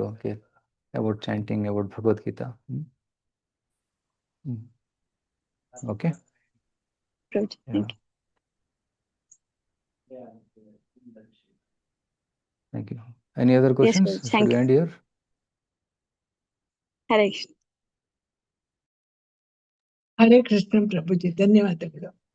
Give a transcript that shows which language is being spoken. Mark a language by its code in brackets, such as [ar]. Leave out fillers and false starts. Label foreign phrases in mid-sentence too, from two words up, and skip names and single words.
[en] ಓಕೆ, About chanting, about Bhagavadgita. Okay. Prabhuji, thank you. Thank you. Any other questions? Prabhuji, Should thank we you. end here? Hare Krishna. [kn] ಹರೇ ಕೃಷ್ಣ ಪ್ರಭುಜಿ, ಧನ್ಯವಾದಗಳು.